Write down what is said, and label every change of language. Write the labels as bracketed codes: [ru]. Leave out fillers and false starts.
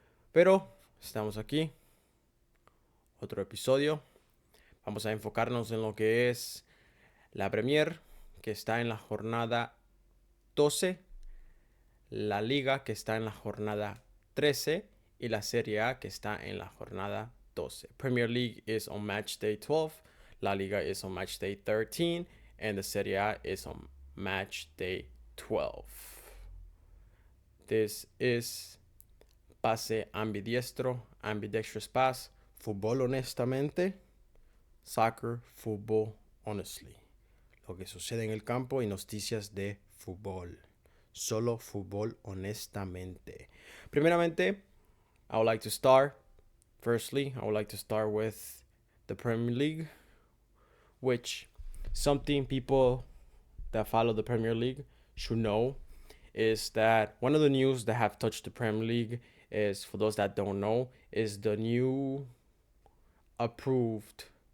[es] Pero estamos aquí, otro episodio. Vamos a enfocarnos en lo que es la Premier, que está en la jornada 12, la Liga, que está en la jornada 13, y la Serie A, que está en la jornada 12. [en] Premier League is on match day 12, La Liga is on match day 13, and the Serie A is on match day 12. This is Pase Ambidiestro, Ambidextrous Pass, Fútbol honestamente, Soccer, Fútbol honestly. [es] Lo que sucede en el campo y noticias de fútbol. Solo fútbol honestamente. [en] Primeramente, I would like to start with the Premier League, which something people that follow the Premier League should know is that one of the news that have touched the Premier League is, for those that don't know, is the new approved